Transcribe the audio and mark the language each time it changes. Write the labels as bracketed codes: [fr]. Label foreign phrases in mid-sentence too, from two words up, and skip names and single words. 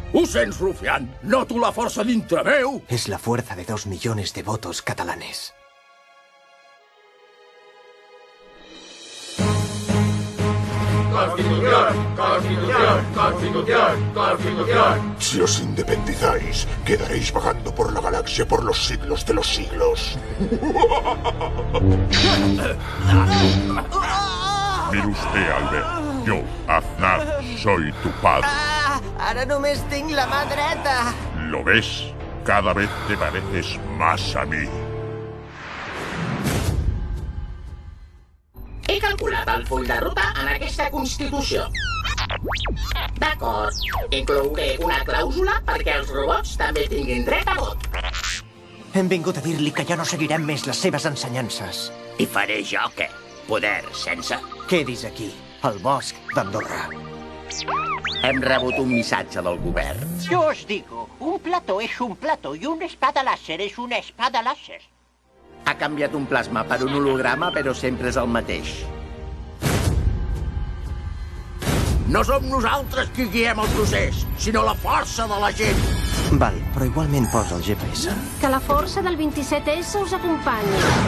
[ca] sents, rufián? Noto la força dintre meu. [es] Es la fuerza de 2 millones de votos catalanes. Constitución, Constitución, Constitución, Constitución. Si os independizáis, quedaréis vagando por la galaxia por los siglos de los siglos. Mire usted, Albert. Yo, Aznar, soy tu padre. [ca] Ara només tinc la mà dreta. [es] ¿Lo ves? Cada vez te pareces más a mí. [ca] He calculat el full de ruta en aquesta Constitució. D'acord, inclouré una clàusula perquè els robots també tinguin dret a vot. Hem vingut a dir-li que ja no seguirem més les seves ensenyances. I faré jo què? Poder sense? Quedis aquí, al bosc d'Andorra. Hem rebut un missatge del govern. [es] Yo os digo, un plato es un plato y una espada láser es una espada láser. [ca] Ha canviat un plasma per un holograma, però sempre és el mateix. No som nosaltres qui guiem el procés, sinó la força de la gent. Val, però igualment posa el GPS. Que la força del 27S us acompanyi.